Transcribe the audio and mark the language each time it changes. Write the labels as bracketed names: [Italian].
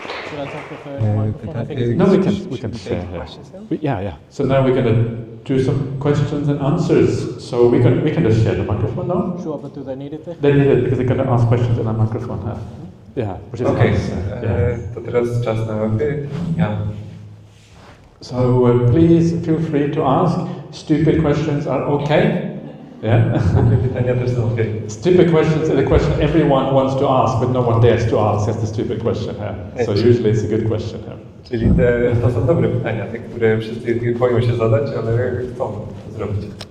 [English] Should I take the third microphone? I think it's No, we can share here. Yeah. So now we're going to do some questions and answers. So we can just share the microphone now. Sure, but do they need it there? They need it because they're going to ask questions in the microphone. Yeah, which is nice. [Polish] To teraz czas na pytania. [English] So please feel free to ask. Stupid questions are okay. Yeah. [Polish] Pytania też są okej. [English] Stupid questions are the question everyone wants to ask, but no one dares to ask. That's the stupid question here. So usually it's a good question here. [Polish] Czyli to są dobre pytania, te, które wszyscy boją się zadać, ale chcą to zrobić.